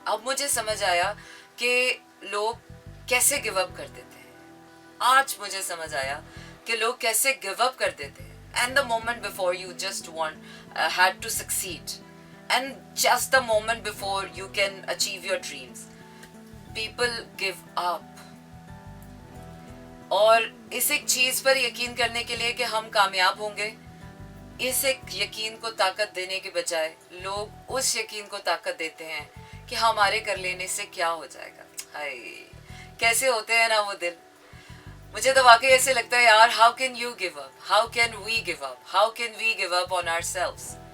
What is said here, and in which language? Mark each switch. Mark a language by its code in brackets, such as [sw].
[hi] अब मुझे समझ आया कि लोग कैसे गिव अप कर देते हैं। आज मुझे समझ आया कि लोग कैसे गिव अप कर देते हैं। [en] And the moment before you just want had to succeed, and just the moment before you can achieve your dreams, people give up। [hi] और इस एक चीज पर यकीन करने के लिए कि हम कामयाब होंगे, इस एक यकीन को ताकत देने के बजाय लोग उस यकीन को ताकत देते हैं कि हमारे कर लेने से क्या हो जाएगा। हाय, कैसे होते हैं ना वो दिल। मुझे तो वाकई ऐसे लगता है यार, [en] How can you give up, how can we give up, how can we give up on ourselves.